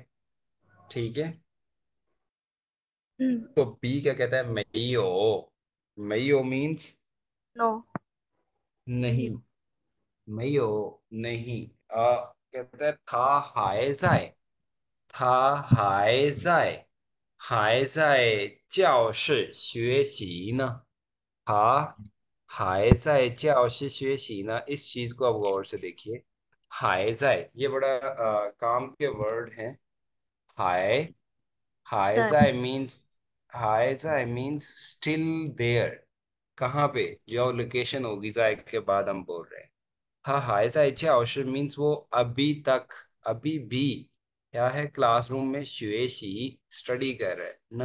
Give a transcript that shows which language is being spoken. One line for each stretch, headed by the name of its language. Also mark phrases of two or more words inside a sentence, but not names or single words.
Hindi: ठीक है। तो बी क्या कहता है? मईयो। मईयो मीन्स नो। नहीं। मईयो नहीं। कहता है
Chinese: 他还在，他还在，还在教室学习呢. 他还在教室学习呢,
Hindi: इस चीज को आप गौर से देखिए।
Chinese: 还在
Hindi: ये बड़ा काम के वर्ड है। हाय, हाय सर। जाए मीन्स,
Chinese: 还在
Hindi: मीन्स
English: still there.
Hindi: कहाँ पे? जो लोकेशन होगी जाए के बाद हम बोल रहे हैं। हाँ,
Chinese: 还在
Hindi: मीन्स वो अभी तक, अभी भी क्या है, क्लासरूम में शुएशी स्टडी कर रहे हैं ना।